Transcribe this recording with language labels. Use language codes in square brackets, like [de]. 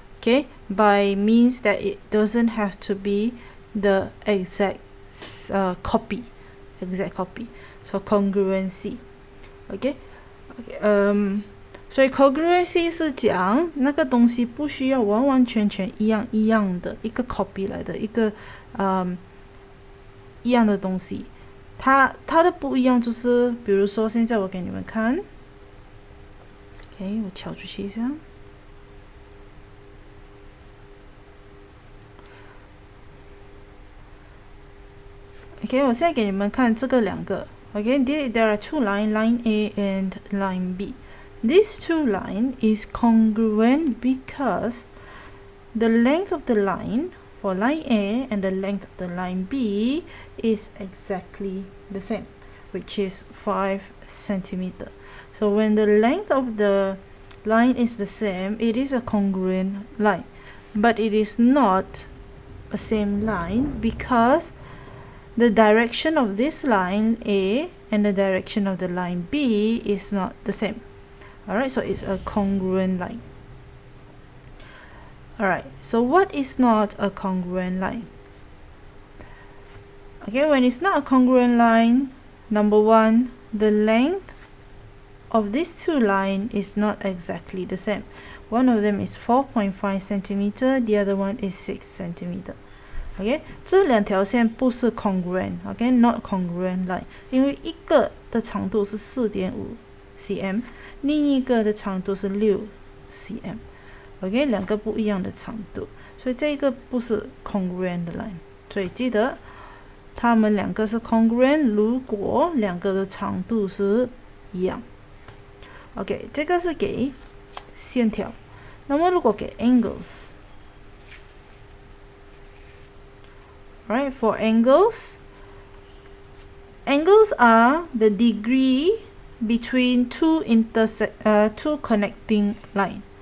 [en] Okay, by means that it doesn't have to be the exact copy. So congruency. [zh] Okay,所以 congruency 是讲那个东西不需要完完全全一样的一个 copy 来的一个一样的东西。它的不一样就是，比如说现在我给你们看。 OK， 我敲出去一下。 OK， 我现在给你们看这个两个。 [en] OK， there are two lines, line A and line B. These two lines is congruent because the length of the line for line A and the length of the line B is exactly the same, which is 5 centimeters. So when the length of the line is the same, it is a congruent line. But it is not a same line because the direction of this line A and the direction of the line B is not the same. Alright, so it's a congruent line. Alright, so what is not a congruent line? Okay, when it's not a congruent line, number one, the length of these two lines is not exactly the same. One of them is 4.5 centimeter, the other one is 6 centimeter. [zh] OK， 这两条线不是 congruent，OK， [en] not congruent line， [zh] 因为一个的长度是 4.5 cm， 另一个的长度是6 cm，OK， 两个不一样的长度，所以这个不是 congruent 的 line， 所以记得它们两个是 congruent， 如果两个的长度是一样。 [en] OK， [zh] 这个是给线条，那么如果给 [en] angles。Right, for angles are the degree between two connecting line.